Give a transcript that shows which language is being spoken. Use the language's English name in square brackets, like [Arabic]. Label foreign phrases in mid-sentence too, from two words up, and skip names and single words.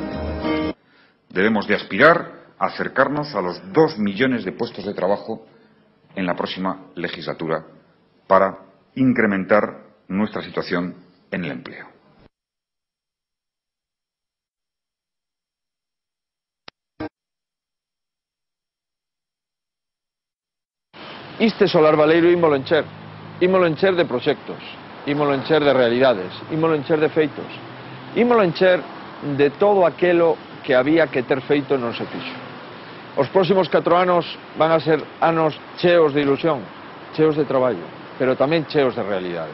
[Spanish] Debemos de aspirar a acercarnos a los 2 millones de puestos de trabajo en la próxima legislatura para incrementar nuestra situación en el empleo. [Galician] Este solar baleiro ímolo encher de proxectos, ímolo encher de realidades, ímolo encher de feitos, ímolo encher de todo aquelo que había que ter feito non se fixo. Os próximos 4 anos van a ser anos cheos de ilusión, cheos de traballo, pero tamén cheos de realidade.